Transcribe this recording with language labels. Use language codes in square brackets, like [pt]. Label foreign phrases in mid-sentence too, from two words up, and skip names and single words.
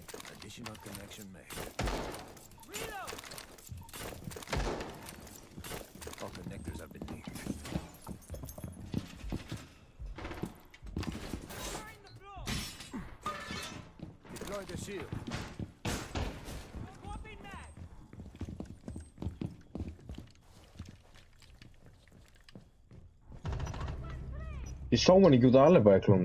[en] Additional connection made. Reload! All connectors have been needed. Deploy the shield. [is] Ég sá hann ekki út af Alibi-klónunni.